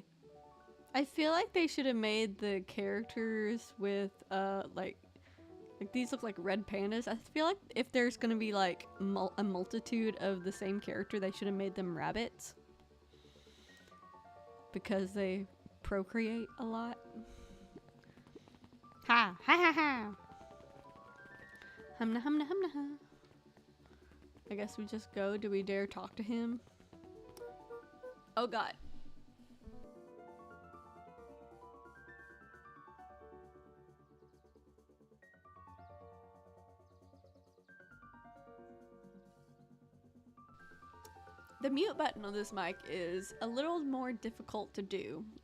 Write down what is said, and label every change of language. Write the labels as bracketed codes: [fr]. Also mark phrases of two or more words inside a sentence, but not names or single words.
[en] I feel like they should have made the characters with like these look like red pandas. I feel like if there's gonna be like a multitude of the same character, they should have made them rabbits because they procreate a lot. Ha ha ha ha. Humna humna humna ha. I guess we just go. Do we dare talk to him? Oh god. The mute button on this mic is a little more difficult to do.